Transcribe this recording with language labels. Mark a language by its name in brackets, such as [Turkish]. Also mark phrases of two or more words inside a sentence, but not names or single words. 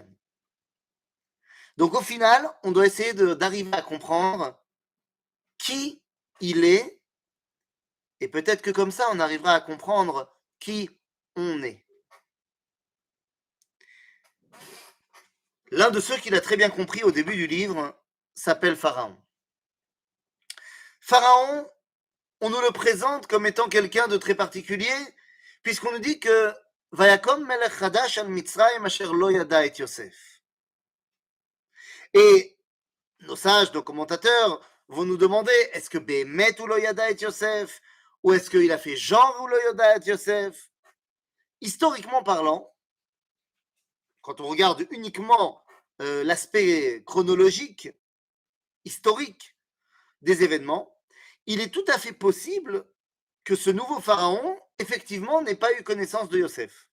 [French] Donc au final, on doit essayer d'arriver à comprendre qui il est, et peut-être que comme ça, on arrivera à comprendre qui on est. L'un de ceux qui l'a très bien compris au début du livre s'appelle Pharaon. Pharaon, on nous le présente comme étant quelqu'un de très particulier, puisqu'on nous dit que [Hebrew] ויקם מלך חדש על מצרים אשר לא ידע את יוסף. [French] Et nos sages, nos commentateurs vont nous demander, est-ce que Behemet ou [Hebrew] לא ידע את יוסף, [French] ou est-ce qu'il a fait genre ou [Hebrew] לא ידע את יוסף? [French] Historiquement parlant, quand on regarde uniquement l'aspect chronologique, historique des événements, il est tout à fait possible que ce nouveau pharaon, effectivement, n'ait pas eu connaissance de Yosef.